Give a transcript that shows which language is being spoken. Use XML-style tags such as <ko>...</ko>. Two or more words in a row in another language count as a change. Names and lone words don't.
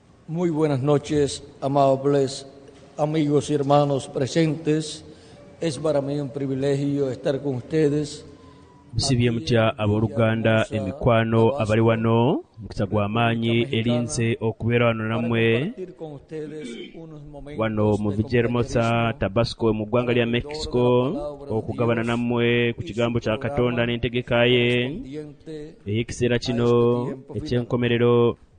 <es>Muy buenas noches, amables amigos y hermanos presentes. Es para mí un privilegio estar con ustedes.</es> <lg>Bisibye mutya abooluganda emikwano abali wano mukisa gw'amaanyi erinze okubeera wano nammwe wano mu Villahermosa Tabasco mu ggwanga lya Mexico okugabana nammwe ku kigambo kya Katonda n'entegeka ye ey'ekiseera kino eky'enkomerero.</lg>